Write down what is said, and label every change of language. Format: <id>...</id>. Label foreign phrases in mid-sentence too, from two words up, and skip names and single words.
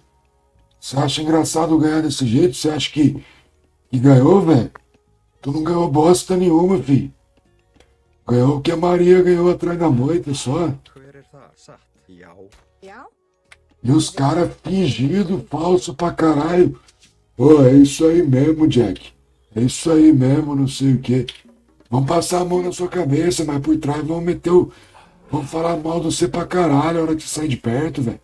<pt>Você acha engraçado ganhar desse jeito? Você acha que ganhou, velho? Tu não ganhou bosta nenhuma, filho. Ganhou o que a Maria ganhou atrás da moita só.</pt> <is>Hver það? Satt? Já. Já,</is> <pt>E os caras fingindo falso pra caralho. Ô, é isso aí mesmo, Jack. É isso aí mesmo, não sei o quê. Vão passar a mão na sua cabeça, mas por trás vão meter o... Vão falar mal de você pra caralho a hora que você sair de perto, velho.</pt>